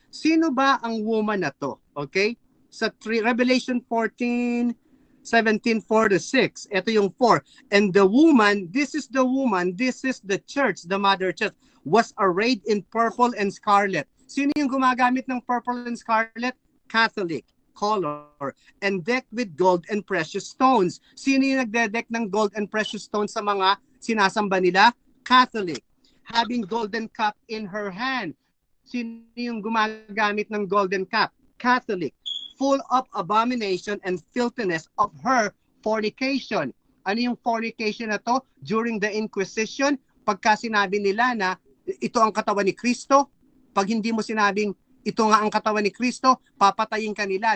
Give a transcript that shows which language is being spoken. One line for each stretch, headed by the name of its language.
Filipino: Sino ba ang woman na to? Okay? Sa Revelation 14, 17, 4-6. Ito yung 4.
English: And the woman, this is the church, the Mother Church, was arrayed in purple and scarlet.
Filipino: Sino yung gumagamit ng purple and scarlet? Catholic color.
English: And decked with gold and precious stones.
Filipino: Sino yung nagdedeck ng gold and precious stones sa mga sinasamba nila? Catholic.
English: Having golden cup in her hand.
Filipino: Sino yung gumagamit ng
English: golden cup? Catholic. Full of abomination and filthiness of her fornication.
Filipino: Ano yung fornication na to?
English: During the Inquisition,
Filipino: pagka sinabi nila na ito ang katawan ni Kristo, pag hindi mo sinabing ito nga ang katawan ni Kristo, papatayin ka nila.